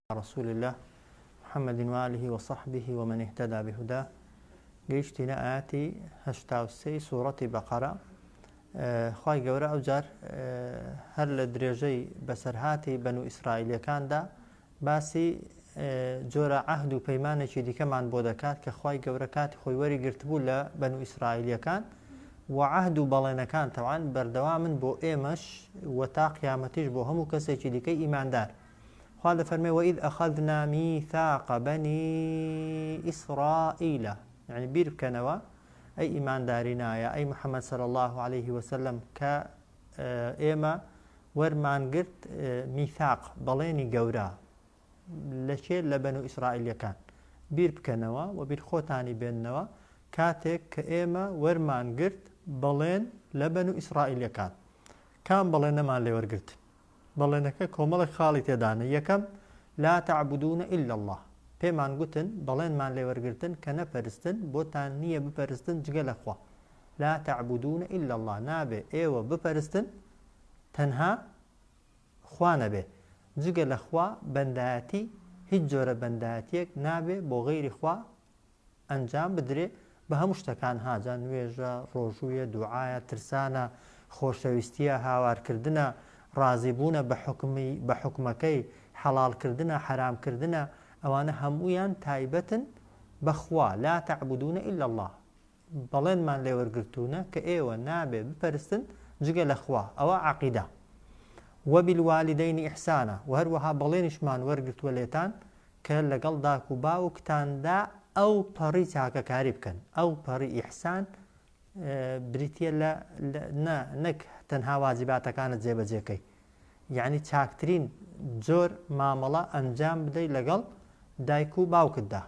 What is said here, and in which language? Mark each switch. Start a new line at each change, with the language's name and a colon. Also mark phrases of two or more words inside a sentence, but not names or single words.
Arabic: رسول الله محمد وآله وصحبه ومن اهتدى بهداه
Central Kurdish: گەیشتینە ئاەتی 83 سوورەتی بەقەرە. خوای گەورە ئەوجار هەر لە درێژەی بەسەرهاتی بەنو ئیسرائیلەکاندا باسی جۆرە عەهد و پەیمانێکی دیکەمان بۆ دەکات کە خوای گەورە کاتی خۆی وەریگرتبوو لە بەنو ئیسرائیلەکان و عەهد و بەڵێنەکان تەوان بەردەوامن بۆ ئێمەش و تا قیامەتیش بۆ هەموو کەسێکی دیکەی ئیماندار. خوا دەفەرمێ
Arabic: وَإِذْ أَخَذْنَا مِيثَاقَ بَنِي إِسْرَائِيلَ،
Central Kurdish: يعني بیر بکەنەوە ئەی ئیماندارینایە ئەی محەممەد
Arabic: صلی الله عليه وسلم
Central Kurdish: کە ئێمە وەرمانگرت میثاق بەڵێنی گەورە لەکێ لە بەنو ئیسرائیلەکان. بیر بکەنەوە و بیر خۆتانی بێننەوە کاتێک کە ئێمە وەرمانگرت بەڵێن لە بەنو ئیسرائیلەکان. کام بەڵێنەمان لێ وەرگرت؟ بەڵێنەکە کۆمەڵێک خاڵی تێدانە.
Arabic: یەکەم لا تعبدون إلا الله،
Central Kurdish: پێمان گوتن بەڵێنمان لێ وەرگرتن کە نەپەرستن بۆتان نییە بپەرستن جگە لە خوا.
Arabic: لا تعبدون إلا الله،
Central Kurdish: نابێ ئێوە بپەرستن تەنها خوا نەبێ، جگە لە خوا بەندایەتی هیچ جۆرە بەندایەتیەک نابێ بۆ غەیری خوا ئەنجام بدرێ بە هەموو شتەکان، هاجان نوێژە، ڕۆژوویە، دوعایە، ترسانە، خۆشەویستیە، هاوارکردنە، ڕازیبوونە بە حکمەکەی، حەڵالکردنە، حرامکردنە، ئەوانە هەموویان تایبەتن بەخوا.
Arabic: لا تعبدون إلا الله،
Central Kurdish: بەڵێنمان لێ وەرگرتوونە کە ئێوە نابێ بپەرستن جگە لە خوا. ئەوە عەقیدە.
Arabic: وبالوالدین ئیحسانە،
Central Kurdish: و هەروەها بەڵێنیشمان وەرگرتووە لێتان کە لەگەڵ داک و باوکتاندا ئەو پەڕی چاکەکاری بکەن. ئەو پەڕی ئیحسان بریتە لە نەک تەنها واجباتەکانت جێبەجێکەی، یعنی چاکترین جۆر مامەڵە ئەنجام بدەی لەگەڵ دایک و باوکتدا.